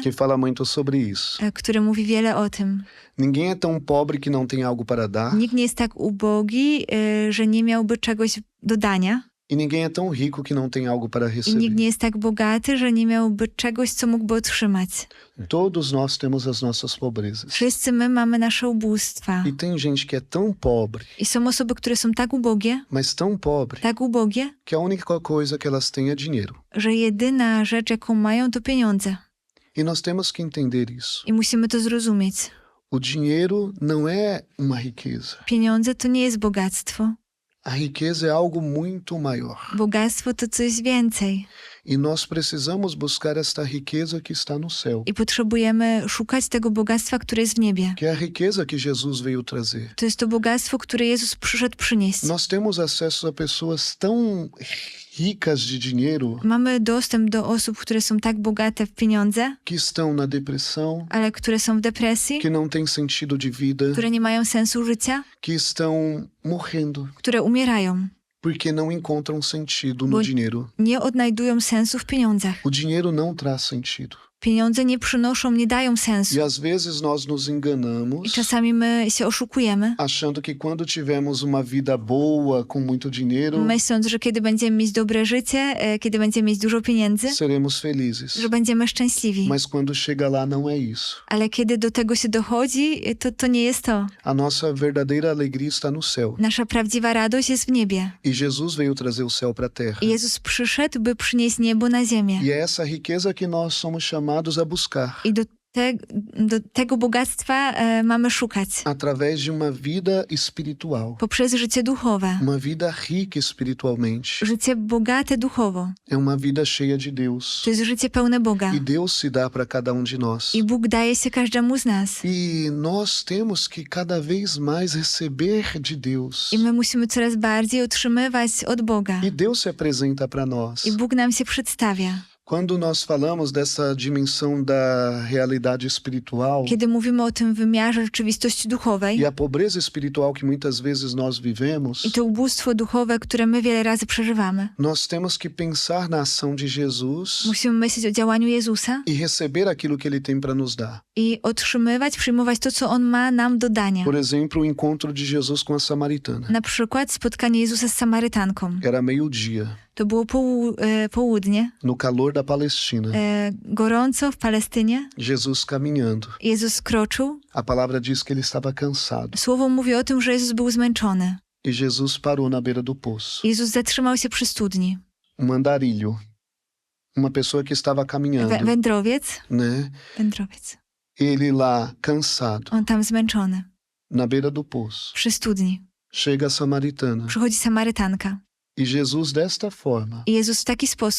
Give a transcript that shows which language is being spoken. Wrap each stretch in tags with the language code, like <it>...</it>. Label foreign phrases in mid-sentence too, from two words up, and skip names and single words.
<pt>que fala muito sobre isso.</pt> <pl>które mówi wiele o tym.</pl> <pt>Ninguém é tão pobre que não tem algo para dar,</pt> <pl>Nikt nie jest tak ubogi, że nie miałby czegoś do dania.</pl> <pt>e ninguém é tão rico que não tem algo para</pt> <pl>I nikt</pl> <pt>receber.</pt> <pl>nie jest tak bogaty, że nie miałby czegoś, co mógłby otrzymać.</pl> <pt>Todos nós temos as nossas pobrezas.</pt> <pl>Wszyscy my mamy nasze ubóstwa.</pl> <pt>E tem gente que é tão pobre,</pt> <pl>I są osoby, które są tak ubogie, tak ubogie,</pl> <pt>que a única coisa que elas têm é dinheiro.</pt> <pl>że jedyna rzecz, jaką mają, to pieniądze.</pl> <pt>E nós temos que entender isso.</pt> <pl>I musimy to zrozumieć.</pl> <pt>O dinheiro não é uma riqueza.</pt> <pl>Pieniądze to nie jest bogactwo.</pl> <pt>A riqueza é algo muito maior.</pt> <pl>Bogactwo to coś więcej.</pl> <pt>E nós precisamos buscar esta riqueza que está no céu,</pt> <pl>I potrzebujemy szukać tego bogactwa, które jest w niebie.</pl> <pt>que é a riqueza que Jesus veio trazer.</pt> <pl>To jest to bogactwo, które Jezus przyszedł przynieść.</pl> <pt>Nós temos acesso a pessoas tão ricas de dinheiro</pt> <pl>Mamy dostęp do osób, które są tak bogate w pieniądze,</pl> <pt>que estão na depressão,</pt> <pl>ale które są w depresji,</pl> <pt>que não têm sentido de vida,</pt> <pl>które nie mają sensu życia,</pl> <pt>que estão morrendo</pt> <pl>które umierają,</pl> <pt>porque não encontram sentido no</pt> <pl>Bo-</pl> <pt>dinheiro.</pt> <pl>nie odnajdują sensu w pieniądzach.</pl> <pt>O dinheiro não traz sentido.</pt> <pl>Pieniądze nie przynoszą, nie dają sensu.</pl> <pt>E às vezes nós nos</pt> <pl>I</pl> <pt>enganamos,</pt> <pl>czasami my się oszukujemy,</pl> <pt>achando que quando tivermos uma vida boa, com muito dinheiro,</pt> <pl>myśląc, że kiedy będziemy mieć dobre życie, kiedy będziemy mieć dużo pieniędzy,</pl> <pt>seremos felizes.</pt> <pl>że będziemy szczęśliwi.</pl> <pt>Mas quando chega lá, não é isso.</pt> <pl>Ale kiedy do tego się dochodzi, to nie jest to.</pl> <pt>A nossa verdadeira alegria está no céu.</pt> <pl>Nasza prawdziwa radość jest w niebie.</pl> <pt>E Jesus veio trazer o céu para a terra.</pt> <pl>I Jezus przyszedł, by przynieść niebo na ziemię.</pl> <pt>E é essa riqueza que nós somos chamados a buscar</pt> <pl>I do tego bogactwa mamy szukać.</pl> <pt>através de uma vida espiritual.</pt> <pl>Poprzez życie duchowe.</pl> <pt>Uma vida rica espiritualmente.</pt> <pl>Życie bogate duchowo.</pl> <pt>É uma vida cheia de Deus.</pt> <pl>To jest życie pełne Boga.</pl> <pt>E Deus se dá para cada um de nós.</pt> <pl>I Bóg daje się każdemu z nas.</pl> <pt>E nós temos que cada vez mais receber de Deus.</pt> <pl>I my musimy coraz bardziej otrzymywać od Boga.</pl> <pt>E Deus se apresenta para nós.</pt> <pl>I Bóg nam się przedstawia.</pl> <pt>Quando nós falamos dessa dimensão da realidade espiritual</pt> <pl>Kiedy mówimy o tym wymiarze rzeczywistości duchowej</pl> <pt>e a pobreza espiritual que muitas vezes nós vivemos,</pt> <pl>i to ubóstwo duchowe, które my wiele razy przeżywamy,</pl> <pt>nós temos que pensar na ação de Jesus</pt> <pl>musimy myśleć o działaniu Jezusa</pl> <pt>e receber aquilo que ele tem para nos dar.</pt> <pl>i otrzymywać, przyjmować to, co On ma nam do dania.</pl> <pt>Por exemplo, o encontro de Jesus com a samaritana.</pt> <pl>Na przykład spotkanie Jezusa z Samarytanką.</pl> <pt>Era meio-dia,</pt> <pl>To było południe,</pl> <pt>no calor da Palestina.</pt> <pl>gorąco w Palestynie.</pl> <pt>Jesus caminhando.</pt> <pl>Jezus kroczył.</pl> <pt>A palavra diz que ele estava cansado.</pt> <pl>Słowo mówi o tym, że Jezus był zmęczony.</pl> <pt>E Jesus parou na beira do poço.</pt> <pl>Jezus zatrzymał się przy studni.</pl> <pt>Um andarilho. Uma pessoa que estava caminhando,</pt> <pl>Wędrowiec.</pl> <pt>né?</pt> <pl>Wędrowiec.</pl> <pt>Ele lá, cansado,</pt> <pl>On tam zmęczony.</pl> <pt>na beira do poço.</pt> <pl>Przy studni.</pl> <pt>Chega a samaritana.</pt> <pl>Przychodzi Samarytanka.</pl> <pt>E Jesus, desta forma,</pt> <pl>I Jezus w taki sposób,</pl>